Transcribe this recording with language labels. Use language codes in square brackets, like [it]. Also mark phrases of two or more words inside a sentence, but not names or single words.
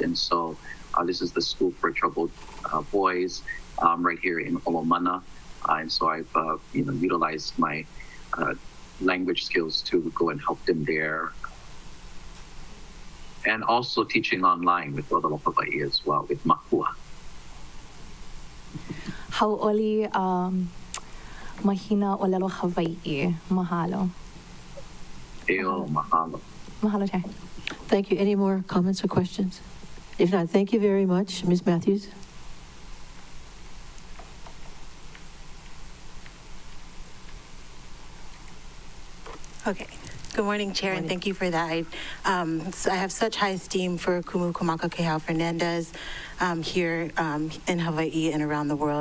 [en] And so this is the school for troubled boys right here in Olomana. And so I've, utilized my language skills to go and help them there. And also teaching online with Olelo Hawaii as well, with Mahua. [haw] Hau'oli mahina Olelo Hawaii. Mahalo. Eo, mahalo. [en] Mahalo, Chair. Thank you. Any more comments or questions? If not, thank you very much. Ms. Matthews? Okay. Good morning, Chair, and thank you for that. I have such high esteem for Kumu Kumaka Kehau Fernandez here in Hawaii and around the world.